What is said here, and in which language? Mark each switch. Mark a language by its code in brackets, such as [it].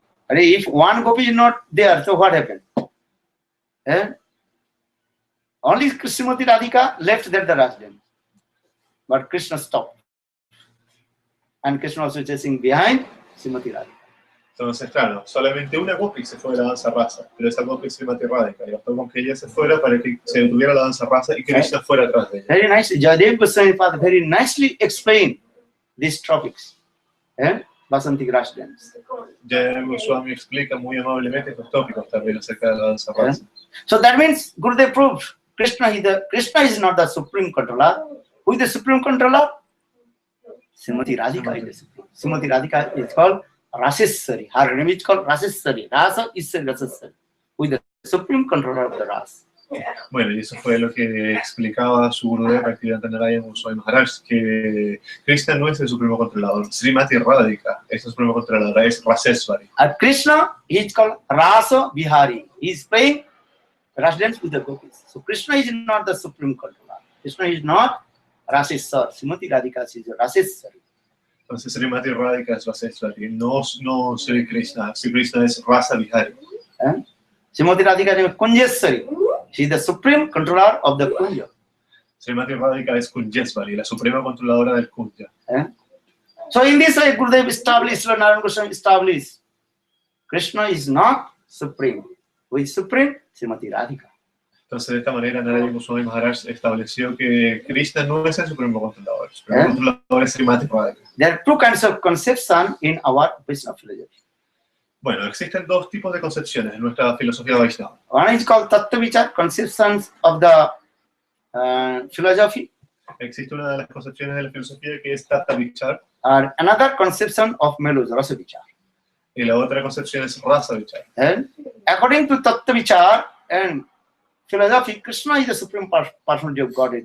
[en] If one gopi is not there, so what happened? Only Srimati Radhika left there the Rasa dance. But Krishna stopped. And Krishna also chasing behind Srimati Radhika. [es] Entonces, claro, solamente una gopi se fue de la danza rasa, pero esa gopi es Srimati Radhika, y bastó con que ella se fuera para que se detuviera la danza rasa y Krishna fuera atrás de ella. [en] Very nice. Jayadeva Goswami Pada very nicely explained these topics. Vasanti Rasa dance. [es] Jayadeva Goswami explica muy amablemente estos tópicos también acerca de la danza rasa. [en] So that means Gurudeva proved Krishna is not the supreme controller. Who is the supreme controller? Srimati Radhika is the supreme. Srimati Radhika is called Raseswari. Her name is called Raseswari. Rasa is Raseswari. Who is the supreme controller of the Rasa. [es] Bueno, y eso fue lo que explicaba su Gurudeva Bhaktivedanta Narayana Goswami Maharaj, que Krishna no es el supremo controlador, Srimati Radhika es el supremo controlador, es Raseswari. [en] Krishna is called Rasa Vihari. He is playing Rasa dance with the gopis. So Krishna is not the supreme controller. Krishna is not Raseswari. Srimati Radhika is Raseswari. [es] Entonces Srimati Radhika es Raseswari, no Sri Krishna. Sri Krishna es Rasa Vihari. [en] Srimati Radhika is Kunjeswari. She is the supreme controller of the Kunja. [es] Srimati Radhika es Kunjeswari, la suprema controladora del Kunja. [en] So in this way, Gurudeva established, Narayana Goswami established, Krishna is not supreme. Who is supreme? Srimati Radhika. [es] Entonces, de esta manera, Narayana Goswami Maharaj estableció que Krishna no es el supremo controlador. El supremo controlador es Srimati Radhika. [en] There are two kinds of conception in our Vaishnava philosophy. [es] Bueno, existen dos tipos de concepciones en nuestra filosofía Vaishnava. [en] One is called Tattva Vichar, conceptions of the philosophy. [es] Existe una de las concepciones de la filosofía que es Tattva Vichar. [en] And another conception of Melus, Rasa Vichar. [es] Y la otra concepción es Rasa Vichar. [en] According to Tattva Vichar and philosophy, Krishna is the supreme personality of Godhead.